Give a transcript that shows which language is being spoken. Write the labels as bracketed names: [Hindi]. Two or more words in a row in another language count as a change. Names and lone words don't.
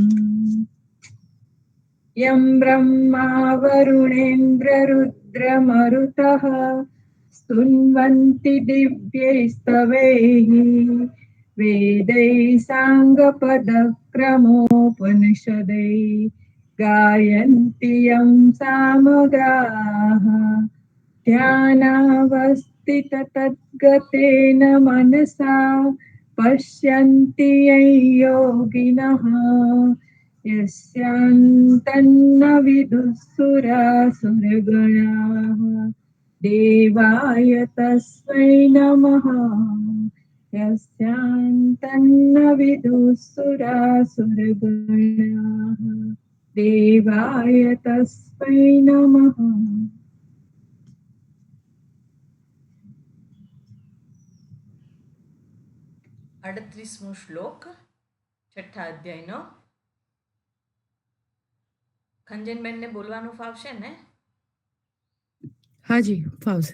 [Sanskrit] યં બ્રહ્મા વરુણેન્દ્રરુદ્રમરુતઃ સ્તુન્વન્તિ દિવ્યૈસ્તવૈઃ વેदैः સાંગપદક્રમોપનિષदैः ગાયन्ति યં સામગાः ध्यानावस्थिततद्गतेन मनसा पश्यन्ति यं योगिनः यस्यान्तन्न विदुःसुरासुरगणाः देवाय तस्मै नमः यस्यान्तन्न विदुःसुरासुरगणाः देवाय तस्मै नमः. [Gujarati] 38મો શ્લોક છઠ્ઠા અધ્યાયનો. ખંજનબેનને બોલવાનું ફાવશે ને? હાજી ફાવશે.